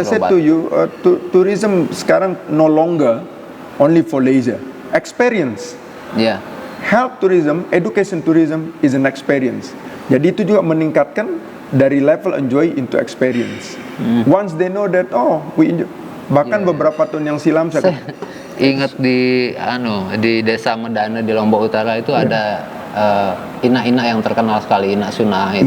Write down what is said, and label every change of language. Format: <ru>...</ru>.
<en>to you, tourism sekarang no longer only for leisure, experience. Health tourism, education tourism is an experience.</en> <id>Jadi itu juga meningkatkan dari level</id> <en>enjoy into experience. Once they know that, we enjoy.</en> <id>Bahkan beberapa tahun yang silam saya ingat di desa Medana di Lombok Utara itu ada ina-ina yang terkenal sekali, ina Sunah itu.</id>